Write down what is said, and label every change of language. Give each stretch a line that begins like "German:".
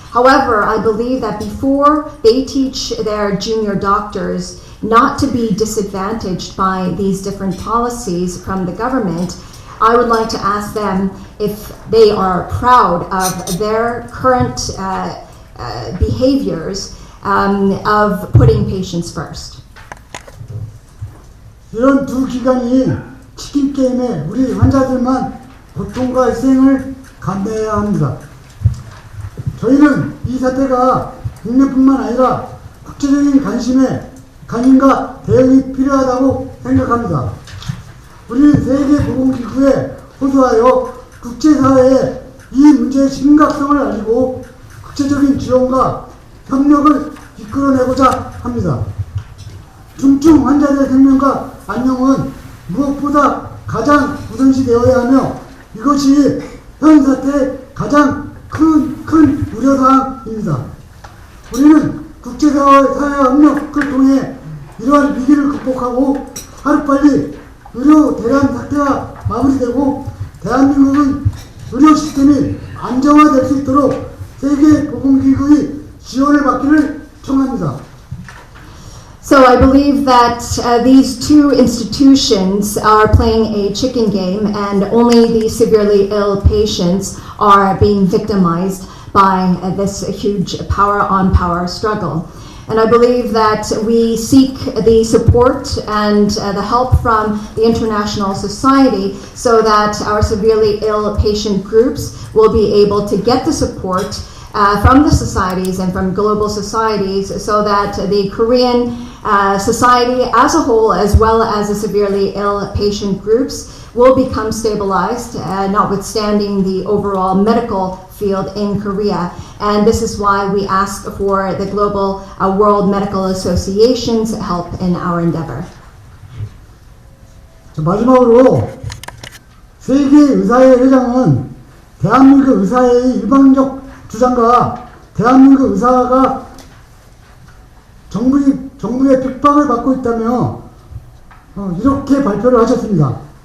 English: However, I believe that before they teach their junior doctors not to be disadvantaged by these different policies from the government, I would like to ask them if they are proud of their current behaviors of putting patients first.
Korean: 이런 두 기관이 치킨 게임에 우리 환자들만 고통과 희생을 감내해야 합니다. 저희는 이 사태가 국내뿐만 아니라 국제적인 관심과 대응이 필요하다고 생각합니다. 우리는 세계보건기구에 호소하여 국제사회에 이 문제의 심각성을 알리고 국제적인 지원과 협력을 이끌어내고자 합니다. 중증 환자들의 생명과 안녕은 무엇보다 가장 우선시 되어야 하며 이것이 현 사태의 가장 큰 우려사항입니다. 우리는 국제사회 협력을 통해 이러한 위기를 극복하고 하루빨리 의료 대란 사태가 마무리되고 대한민국은 의료 시스템이 안정화될 수 있도록 세계보건기구의 지원을 받기를 청합니다.
English: So I believe that these two institutions are playing a chicken game and only the severely ill patients are being victimized by this huge power-on-power struggle. And I believe that we seek the support and the help from the international society so that our severely ill patient groups will be able to get the support from the societies and from global societies so that the Korean society as a whole, as well as the severely ill patient groups, will become stabilized, notwithstanding the overall medical field in Korea. And this is why we ask for the global World Medical Association's help in our endeavor.
Korean: 마지막으로 세계의사회 회장은 대한민국 의사의 일방적 주장과 대한민국 의사가 정부의 핍박을 받고 있다며 이렇게 발표를 하셨습니다.